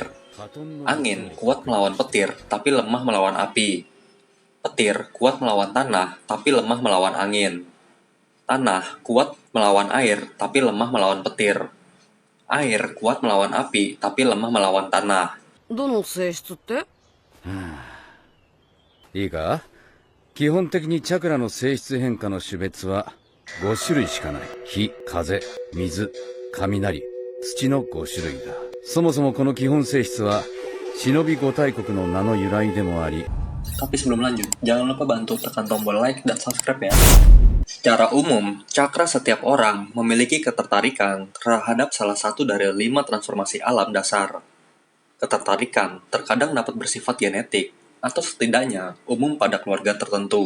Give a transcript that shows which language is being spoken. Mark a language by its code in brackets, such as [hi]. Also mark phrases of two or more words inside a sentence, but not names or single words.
[id] Angin kuat melawan petir, tapi lemah melawan api. Petir kuat melawan tanah, tapi lemah melawan angin. Tanah kuat melawan air, tapi lemah melawan petir. Air kuat melawan api, tapi lemah melawan tanah. [ja] どの性質って？いいか？基本的にチャクラの性質変化の種別は5種類しかない。火、風、水、雷、土の5種類だ。そもそもこの基本性質は忍び五大国の名の由来でもあり、 [id] Tapi sebelum lanjut, jangan lupa bantu tekan tombol like dan subscribe ya. Secara umum, cakra setiap orang memiliki ketertarikan terhadap salah satu dari 5 transformasi alam dasar. Ketertarikan terkadang dapat bersifat genetik, atau setidaknya umum pada keluarga tertentu.